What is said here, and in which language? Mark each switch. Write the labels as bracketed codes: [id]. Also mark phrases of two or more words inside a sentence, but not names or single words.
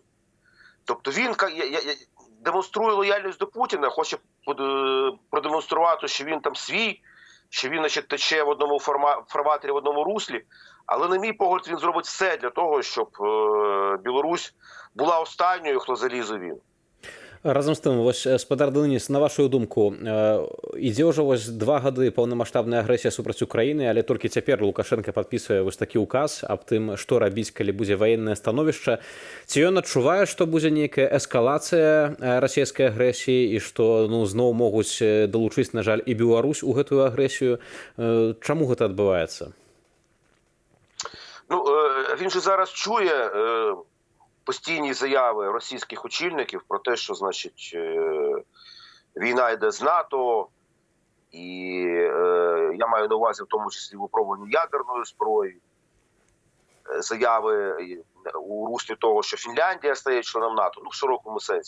[uk] Тобто він демонструє лояльність до Путіна, хоче продемонструвати, що він там свій, що він, значить, тече в одному фарватері, в одному руслі. Але, на мій погляд, він зробить все для того, щоб Білорусь була останньою, хто заліз у війну. Разом з тим, ось, [be] спадар Денис, на вашу думку, ідзе ўжо ось 2 гады паўнамаштабная агрэсія супраць Украіны, але толькі цяпер Лукашенко падпісвае вось такі ўказ аб тым, што рабіць, калі будзе ваеннае становішча. Ці ён адчувае, што будзе нейкая эскалацыя расійскай агрэсіі і што зноў могуць далучыць, на жаль, і Беларусь у гэтую агрэсію? Чаму гэта адбываецца? [uk] Ну, він же зараз чує постійні заяви російських очільників про те, що, значить, війна йде з НАТО, і я маю на увазі в тому числі випробування ядерної зброї, заяви у руслі того, що Фінляндія стає членом НАТО, ну в широкому сенсі.